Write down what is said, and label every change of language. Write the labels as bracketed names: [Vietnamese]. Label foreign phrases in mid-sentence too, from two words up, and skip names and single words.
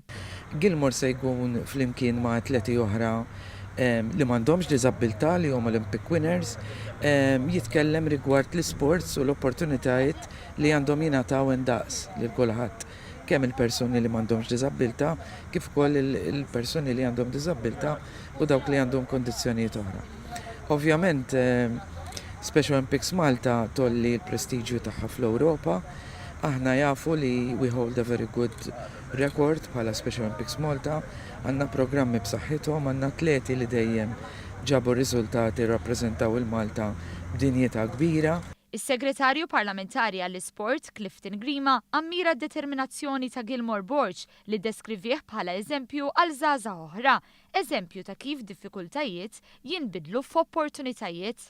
[Maltese] Gilmore se jkun flimkien ma' atleti oħra li m'għandhomx diżabilità li huma [English] Olympic winners, [Maltese] jitkellem rigward l-isports u l-opportunitajiet li għandhom jingħataw indaqs lil kulħadd. Kemm il-persuni li m'għandhomx diżabilità kif ukoll il-persuni li għandhom diżabilità u dawk li għandhom kondizzjonijiet oħra. Ovvjament Special Olympics Malta tolli l-prestiġju tagħha fl-Ewropa. Aħna jafu li [English] we hold a very good record [Maltese] bħala Special Olympics Malta, għandna programmi b'saħħithom, għandna atleti li dejjem ġabu riżultati rappreżentaw il-Malta b'dinjità kbira. Is-Segretarju Parlamentari għall-Isport Clifton Grima ammira d-determinazzjoni ta' Gilmore Borg li deskrivih bħala eżempju għal żgħażagħ oħra, eżempju ta' kif diffikultajiet jinbidlu f'opportunitajiet.